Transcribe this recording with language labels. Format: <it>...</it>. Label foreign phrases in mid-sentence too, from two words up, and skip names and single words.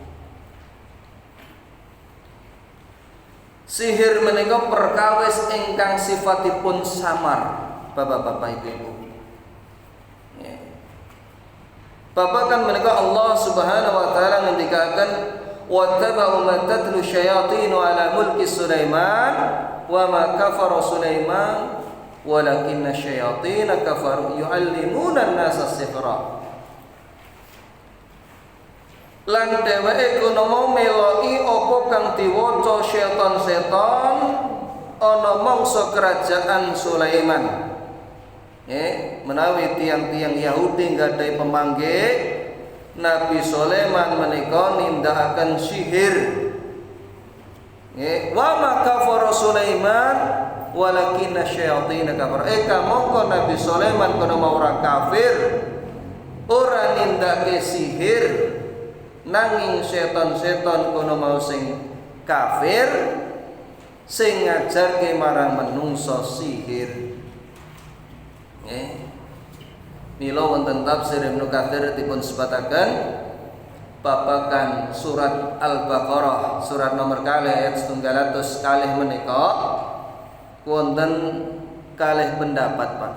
<jv>Sihir menika perkawis ingkang sifatipun samar, Bapak-bapak Ibu-ibu. Babagan menika</jv> <ar>الله سبحانه وتعالى ngendikaken واتبعوا ما تتلو الشياطين على ملك سليمان وما كفر سليمان ولكن الشياطين كفروا يعلمون الناس السحر.</ar> <jv>Lan dheweke kono mau meloki apa kang diwaca setan-setan ana mangsa kerajaan Sulaiman. Menawi tiang-tiang Yahudi nggadahi pemanggih Nabi Sulaiman menika nindakaken sihir.</jv> <ar>وما كفر سليمان ولكن الشياطين كفروا.</ar> <jv>Kamangka Nabi Sulaiman kono mau ora kafir, ora nindake sihir, nanging setan-setan kono mau sing kafir, sing ngajarke marang menungso sihir. Mila wonten tafsir Ibnu Katsir dipun sebataken babagan surat Al-Baqarah surat nomor kalih ayat 100 kalih menika wonten kalih pendapat Pak.</jv>